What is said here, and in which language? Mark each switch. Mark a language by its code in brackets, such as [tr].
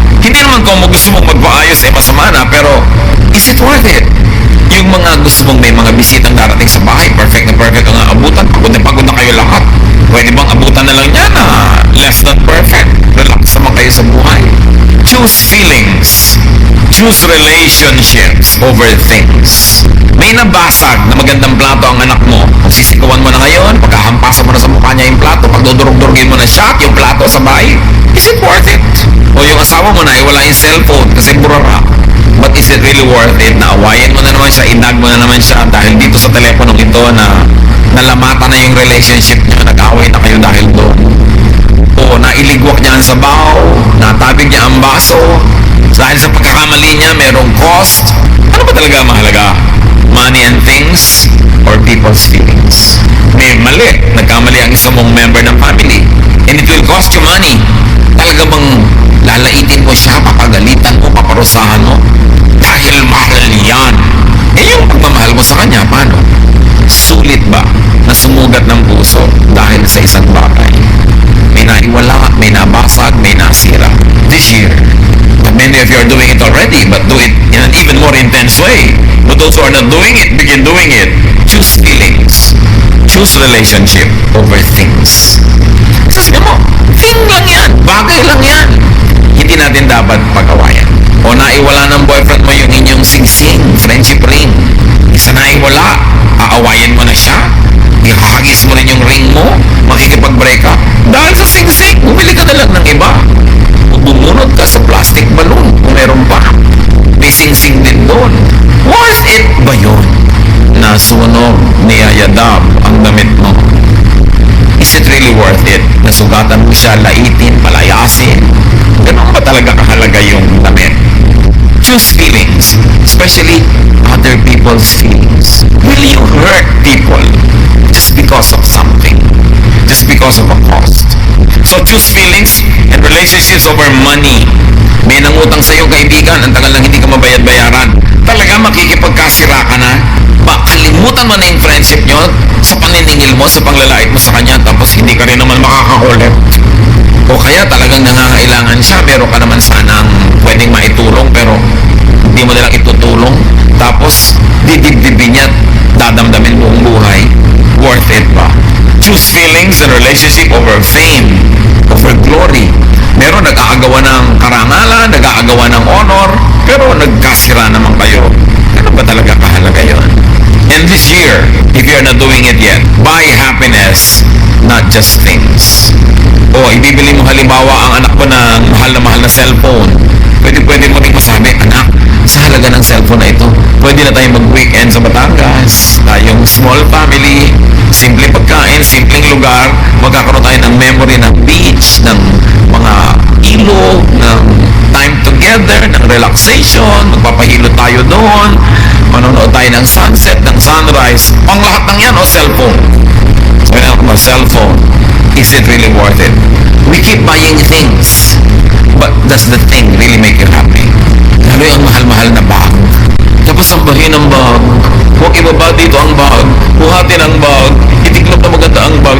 [tl] Hindi naman kung gusto mong magpaayos ay masama na, pero [en] is it worth it? [tl] Yung mga gusto mong may mga bisitang darating sa bahay, perfect ang abutan, pagod na kayo lahat. Pwede bang abutan na lang yan na [en] less than perfect? [tl] Relax naman kayo sa buhay. [en] Choose feelings. Choose relationships over things. [tl] May nabasag na magandang plato ang anak mo. Pagsisikuan mo na ngayon, pagkahampasan mo na sa mukha niya yung plato, pagdudurog-durugin mo na siya, yung plato sa bahay, [en] is it worth it? [tl] O yung asawa mo na, wala yung cellphone kasi burara. [en] But is it really worth it [tl] na awayin mo na naman siya, indag mo na naman siya dahil dito sa teleponong ito na nalamata na yung relationship niyo, nag-away na kayo dahil doon. O nailigwak niya ang sabaw, natabig niya ang baso, dahil sa pagkakamali niya, merong cost. Ano ba talaga mahalaga? [en] Money and things or people's feelings? [tl] May mali, nagkamali ang isang mong [en] member ng family and it will cost you money. [tl] Talaga bang lalaitin mo siya, papagalitan mo, paparusahan mo? Dahil mahal yan. Eh yung pagmamahal mo sa kanya, paano? Sulit ba na sumugat ng puso dahil sa isang bagay? May naiwala, may nabasag, may nasira. [en] This year, many of you are doing it already, but do it in an even more intense way. But those who are not doing it, begin doing it. Choose feelings. Choose relationship over things. [tl] Sasabihin mo, thing lang yan, bagay lang yan. Hindi natin dapat pag-awayan. O naiwala ng boyfriend mo yung inyong sing-sing, friendship ring. Isa naiwala, aawayan mo na siya. Ihahagis mo rin yung ring mo, makikipag-break up. Dahil sa sing-sing, bumili ka na lang ng iba. Bumunod ka sa plastic balloon kung meron pa. May sing-sing din doon. Worth it ba yun? Nasunog ni Ayadab ang damit mo. [en] Is it really worth it? [tl] Nasugatan mo siya, laitin, palayasin. Ganun ba talaga kahalaga yung damit? [en] Choose feelings, especially other people's feelings. Will you hurt people just because of something? Just because of a cost? So choose feelings and relationships over money. [tl] May nangutang sa iyo kaibigan, ang tagal lang hindi ka mabayad-bayaran. Talaga makikipagkasira ka na? Kalimutan mo na yung friendship nyo sa paniningil mo, sa panglalait mo sa kanya, tapos hindi ka rin naman makakakulit. O kaya talagang nangangailangan siya, meron ka naman sanang pwedeng maitulong, pero hindi mo nilang itutulong. Tapos didibdibin niya, dadamdamin buong buhay. Worth it ba? [en] Choose feelings and relationship over fame, over glory. [tl] Meron nag-aagawa ng karangalan, nag-aagawa ng honor, pero nagkasira naman kayo. Ano ba talaga kahalaga yun? [en] And this year, if you're not doing it yet, buy happiness, not just things. [tl] O ibibili mo halimbawa ang anak mo ng mahal na cellphone. Pwede mo rin masabi, anak, sa halaga ng cellphone na ito, pwede na tayong mag-weekend sa Batangas. Tayong small family, simple pagkain, simpleng lugar, magkakaroon tayo ng memory ng beach, ng mga ilog, ng time together, ng relaxation, magpapahilo tayo doon, manonood tayo ng sunset, ng sunrise, ang lahat ng yan o cellphone. So yun ako, [en] cellphone, is it really worth it? We keep buying things, but does the thing really make you happy? [tl] Lalo yung mahal-mahal na bag. Tapos sambahin ang bag. Huwag ibaba dito ang bag. Buhatin ang bag. Itiklop na maganda ang bag.